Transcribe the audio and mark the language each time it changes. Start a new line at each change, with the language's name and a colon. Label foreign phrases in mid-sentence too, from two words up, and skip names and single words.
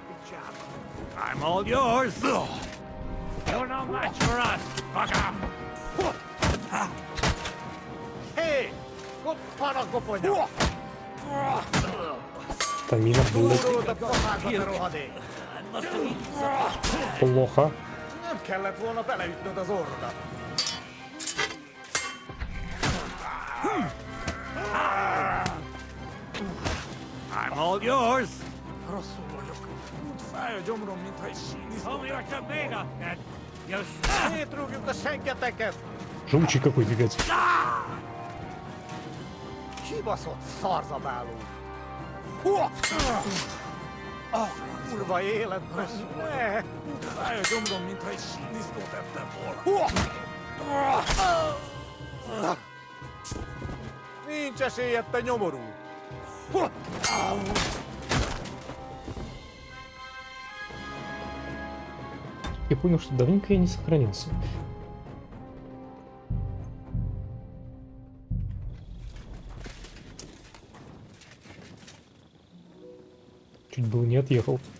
English: I'm all yours. You're no match for us, fucker. Hey, go para go poño.
Russian: Тамина, блядь. Плохо.
Hungarian: Nem kellett volna beleütnöd az orrodat.
English: I'm all yours.
Hungarian: Rosszul vagyok. Úgy fáj a gyomrom, mintha egy
English: Tell me what you made of that. You
Hungarian: Szétrúgjuk a senketeket!
Russian: Живучий какой, пипец.
Hungarian: Kibaszott szarzabáló! Kurva életben! Ne! Úgy fáj a gyomrom, mintha egy sínisztót ettem volna. Nincs esélyed, te nyomorú!
Russian: Я понял, что давненько я не сохранился. Чуть было не отъехал.